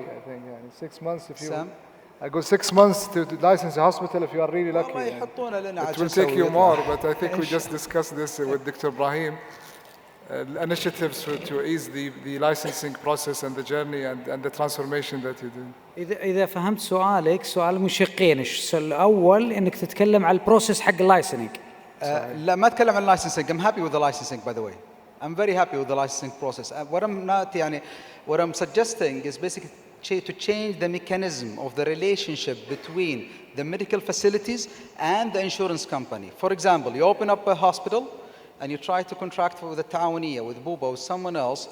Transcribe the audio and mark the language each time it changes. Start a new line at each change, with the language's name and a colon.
English: I think يعني 6 months if you. Sam? I go 6 months to license a hospital if you are really lucky. It will take you more, but I think we just discussed this with Dr. Ibrahim. Initiatives to ease the licensing process and the journey and the transformation that you do.
Arabic: إذا فهمت سؤالك سؤال مشقين، الأول إنك تتكلم على البروسيس حق اللايسنينج. لا ما أتكلم عن licensing.
English: I'm happy with the licensing, by the way. I'm very happy with the licensing process. What I'm suggesting is basically to change the mechanism of the relationship between the medical facilities and the insurance company. For example, you open up a hospital and you try to contract with the Ta'awuniya, with Buba, with someone else.